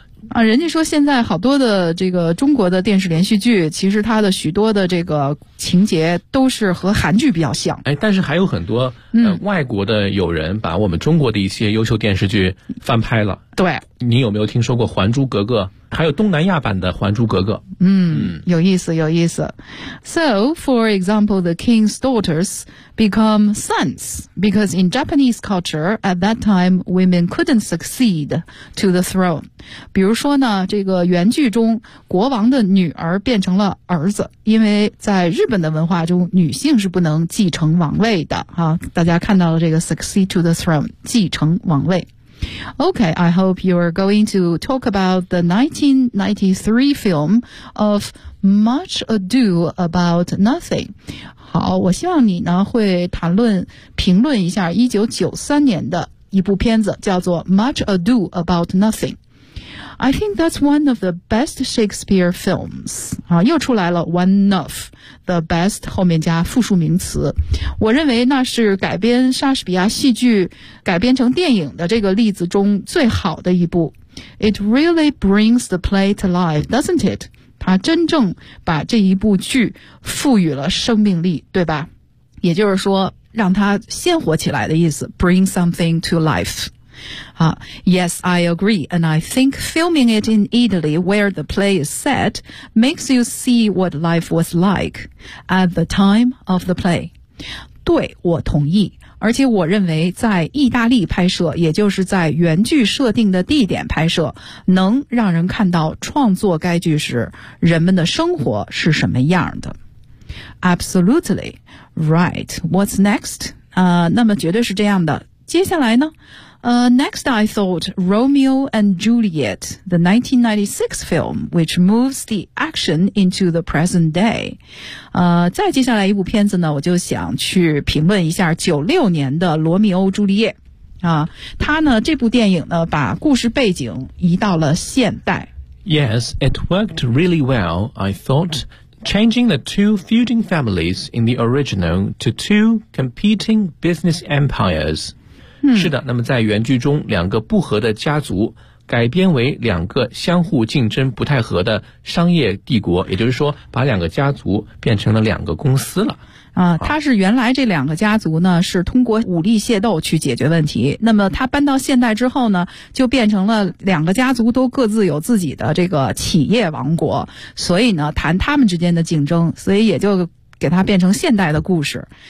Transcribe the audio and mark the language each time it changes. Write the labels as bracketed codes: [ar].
[zh] 啊，人家说现在好多的这个中国的电视连续剧，其实它的许多的这个情节都是和韩剧比较像。哎，但是还有很多外国的友人把我们中国的一些优秀电视剧翻拍了。对，你有没有听说过《还珠格格》？还有东南亚版的《还珠格格》。有意思，有意思。 [en] So, for example, the king's daughters become sons because in Japanese culture at that time, women couldn't succeed to the throne. [zh] 比如说呢，这个原剧中国王的女儿变成了儿子，因为在日本的文化中，女性是不能继承王位的。哈，大家看到了这个 [en] succeed to the throne， [zh] 继承王位。 [en] Okay, I hope you're going to talk about the 1993 film of Much Ado About Nothing. [zh] 好，我希望你呢会谈论评论一下1993年的一部片子叫做 Much Ado About Nothing. [en] I think that's one of the best Shakespeare films. [zh] 啊，又出来了 [en] one of the best [zh] 后面加复数名词。我认为那是改编莎士比亚戏剧改编成电影的这个例子中最好的一部。 [en] It really brings the play to life, doesn't it? [zh] 它真正把这一部剧赋予了生命力，对吧？也就是说让它鲜活起来的意思， [en] bring something to life。 Yes, I agree, and I think filming it in Italy where the play is set makes you see what life was like at the time of the play. [zh] 对，我同意，而且我认为在意大利拍摄，也就是在原剧设定的地点拍摄，能让人看到创作该剧时人们的生活是什么样的。 [en] Absolutely right. What's next? [zh] 那么绝对是这样的。接下来呢？ [en] Next, I thought Romeo and Juliet, the 1996 film, which moves the action into the present day. [zh] 再接下来一部片子呢，我就想去评论一下96年的罗密欧朱丽叶。它呢，这部电影呢，把故事背景移到了现代。 [en] Yes, it worked really well, I thought, changing the two feuding families in the original to two competing business empires. [zh] 是的，那么在原剧中，两个不和的家族改编为两个相互竞争不太合的商业帝国，也就是说把两个家族变成了两个公司了。他是原来这两个家族呢是通过武力械斗去解决问题，那么他搬到现代之后呢就变成了两个家族都各自有自己的这个企业王国，所以呢谈他们之间的竞争，所以也就给它变成现代的故事。